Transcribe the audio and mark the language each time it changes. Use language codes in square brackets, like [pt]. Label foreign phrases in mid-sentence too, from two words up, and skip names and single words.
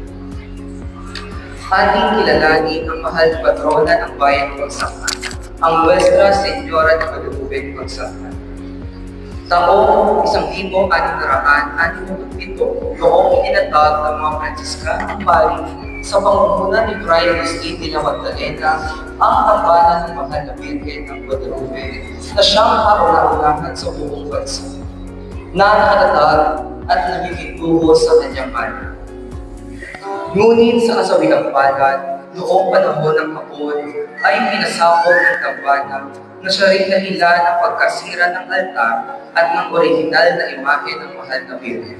[tl] Ating kilalanin ang mahal na patrona ng Bayan ng Pagsangan, ang Nuestra Señora de Guadalupe ng Pagsangan. Taong 1667 noong itinatag ng mga Franciscanong Pari sa pamumuno ni Fray Agustin de la Magdalena ang tambalan ng Mahal na Birhen ng Guadalupe na siyang kauna-unahan sa buong bansa, na nakatatag at nagigituho sa kanyang mana. Ngunit sa kasawiang palad, noong panahon ng Hapon ay pinasapol ng tambalan na siya rin dahilan ng pagkasira ng altar at ng orihinal na imahe ng Mahal na Birhen.